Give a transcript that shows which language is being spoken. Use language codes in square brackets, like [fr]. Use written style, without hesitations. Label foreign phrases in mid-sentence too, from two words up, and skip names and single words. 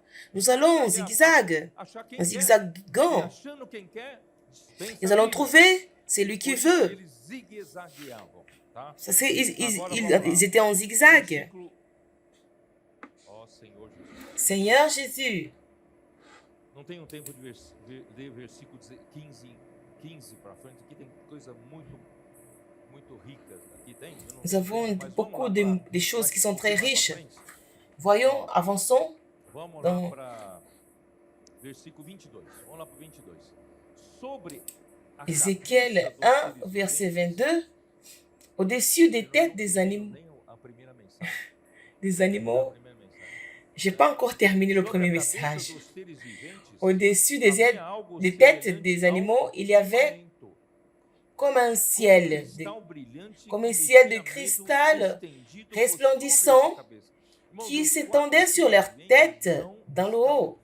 [fr] Nous allons en zigzag, en zigzagant. Nous allons trouver celui qui veut. Ils étaient en zigzag. Seigneur Jésus. [pt] Não tem tempo de ler versículo 15 para frente. Aqui tem coisa muito ricas. Aqui tem. [fr] Nous avons beaucoup de choses qui sont très riches. Voyons, avançons. [pt] Vamos lá para versículo 22. Vamos lá para 22. Sobre [fr] Ézéchiel 1, verset 22. Au-dessus des têtes des animaux. Je n'ai pas encore terminé le premier message. Au-dessus des têtes des animaux, il y avait comme un ciel de cristal resplendissant qui s'étendait sur leur tête dans le haut.